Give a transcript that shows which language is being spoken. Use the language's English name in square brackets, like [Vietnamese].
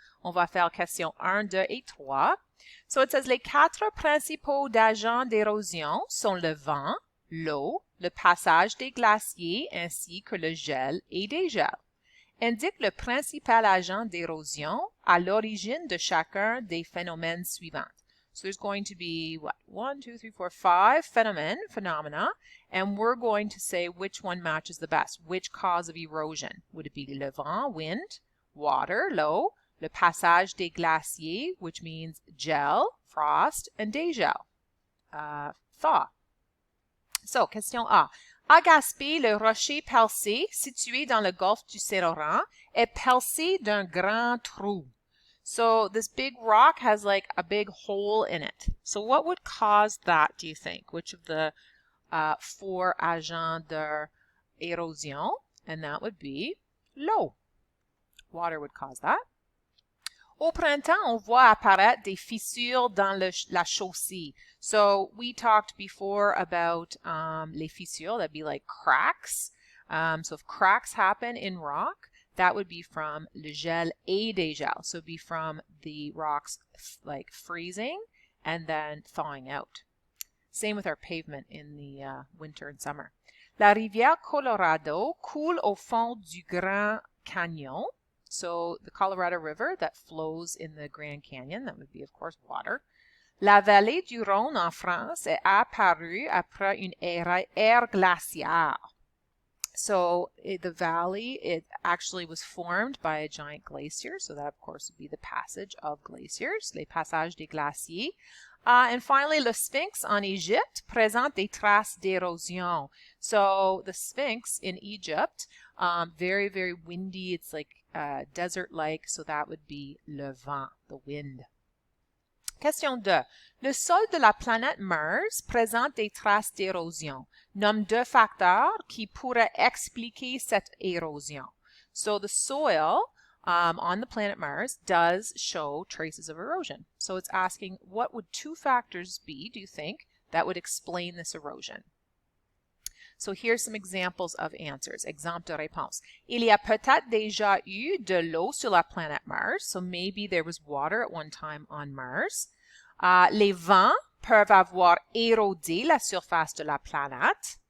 [French] On va faire question 1, 2 et 3. [English] So it says, [French] les quatre principaux agents d'érosion sont le vent, l'eau, le passage des glaciers ainsi que le gel et dégel. Indique le principal agent d'érosion à l'origine de chacun des phénomènes suivants. [English] So there's going to be, what, 1, 2, 3, 4, 5 phenomena, and we're going to say which one matches the best. Which cause of erosion? Would it be le vent, wind, water, l'eau, [French] le passage des glaciers, [English] which means gel, frost, and dégel, thaw. So, question A. [French] À Gaspé, le rocher percé, situé dans le golfe du Saint-Laurent, est percé d'un grand trou. [English] So this big rock has like a big hole in it. So what would cause that, do you think? Which of the 4 agents d'érosion? And that would be l'eau. Water would cause that. [French] Au printemps, on voit apparaître des fissures dans la chaussée. [English] So we talked before about les fissures, that'd be like cracks. So if cracks happen in rock, that would be from le gel et dégel. So it'd be from the rocks like freezing and then thawing out. Same with our pavement in the winter and summer. [French] La rivière Colorado coule au fond du Grand Canyon. [English] So the Colorado River that flows in the Grand Canyon, that would be, of course, water. [French] La vallée du Rhône en France est apparue après une ère glaciaire. [English] So the valley, it actually was formed by a giant glacier. So that, of course, would be the passage of glaciers, [French] les passages des glaciers. [English] And finally, [French] le Sphinx en Egypte présente des traces d'érosion. [English] So the Sphinx in Egypt, very, very windy. It's like desert-like, so that would be le vent, the wind. Question 2. [French] Le sol de la planète Mars présente des traces d'érosion. Nomme 2 facteurs qui pourraient expliquer cette érosion. [English] So the soil on the planet Mars does show traces of erosion. So it's asking, what would 2 factors be, do you think, that would explain this erosion? So here's some examples of answers. [French] Exemple de réponse. Il y a peut-être déjà eu de l'eau sur la planète Mars. [English] So maybe there was water at one time on Mars. [French] Les vents peuvent avoir érodé la surface de la planète.